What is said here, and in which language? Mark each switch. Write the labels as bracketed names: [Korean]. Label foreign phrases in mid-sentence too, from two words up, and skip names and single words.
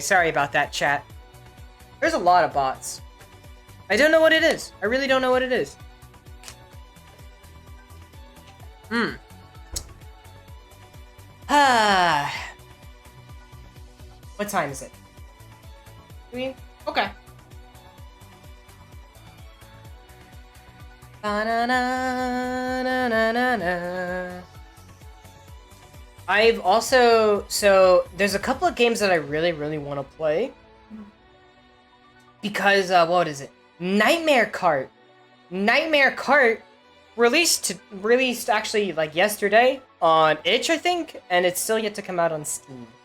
[English] Sorry about that, chat. There's a lot of bots. I don't know what it is. I really don't know what it is. Ah. What time is it? Okay. Ba-na-na-na-na-na. I've also, so there's a couple of games that I really, really want to play. Because, what is it? Nightmare Cart. Nightmare Cart released actually like yesterday on itch, I think, and it's still yet to come out on Steam.